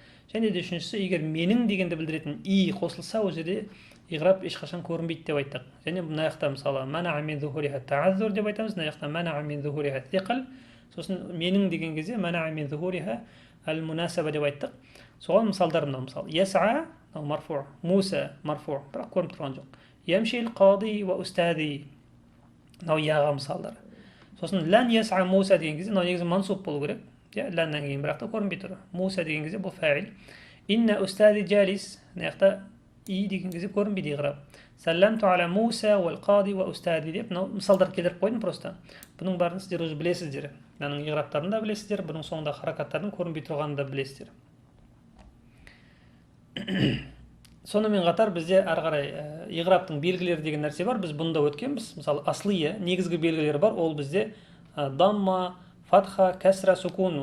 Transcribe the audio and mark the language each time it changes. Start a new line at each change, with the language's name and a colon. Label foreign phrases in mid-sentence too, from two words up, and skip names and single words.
Kazakh: Және де үшіншісі, егер менің дегенді білдіретін и қосылса, ол жерде иғраб ешқашан көрінбейді деп айттық. Және мына жақта мысалы
Arabic: منعه من ظهورها التعذر
Kazakh: деп айтамыз, мына жақта
Arabic: منعه من ظهورها الثقل.
Kazakh: Сосын менің деген кезде
Arabic: منعه من ظهورها المناسبة
Kazakh: деп айттық. Соған мысалдар мынау, мысалы
Arabic: يسعى مرفوع, موسى مرفوع,
Kazakh: бірақ көрініп тұрған жоқ.
Arabic: يمشي القاضي وأستاذي.
Kazakh: Мынау яға мысалдар. Сосын
Arabic: لن يسعى موسى
Kazakh: деген кезде мынау негізі мансуб болу керек. Ләннен кейін бірақ та көрінбей тұр. Муса деген кезде бұл фаил.
Arabic: إن أستاذي جالس.
Kazakh: Мына жақта и деген кезде көрінбейді иғраб.
Arabic: سلمت على موسى والقاضي وأستاذي
Kazakh: деп мысалдар келтіріп қойдым просто. Бұның барын сіздер өзі білесіздер. Мынаның иғрабтарын да білесіздер, бұның соңында харакаттардың көрінбей тұрғанын да білесіздер. Сонымен қатар бізде ары қарай иғрабтың белгілері деген нәрсе бар. Біз бұнда өткенбіз. Мысалы аслия негізгі белгілері бар. Ол бізде дамма, фатха, кәсра, сукун.